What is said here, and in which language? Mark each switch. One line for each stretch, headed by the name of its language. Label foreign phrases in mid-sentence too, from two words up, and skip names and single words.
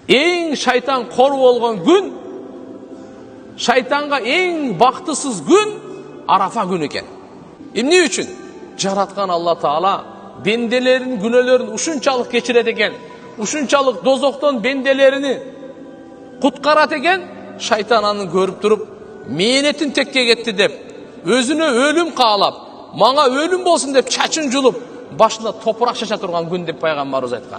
Kazakh: Eң шайтан қор болған күн, шайтанға ең бақтысыз күн Арафа күн екен.
Kyrgyz: Эмне үчүн? Жараткан Алла Таала бенделерин күнөөлөрүн ушунчалык кечирет экен, ушунчалык дозоктон бенделерини куткарат экен. Шайтан аны көрүп туруп, мээнетин текке кетти деп, өзүнө өлүм каалап, мага өлүм болсун деп чачын жулуп, башына топурак шаша турган күн деп пайгамбарыбыз айткан.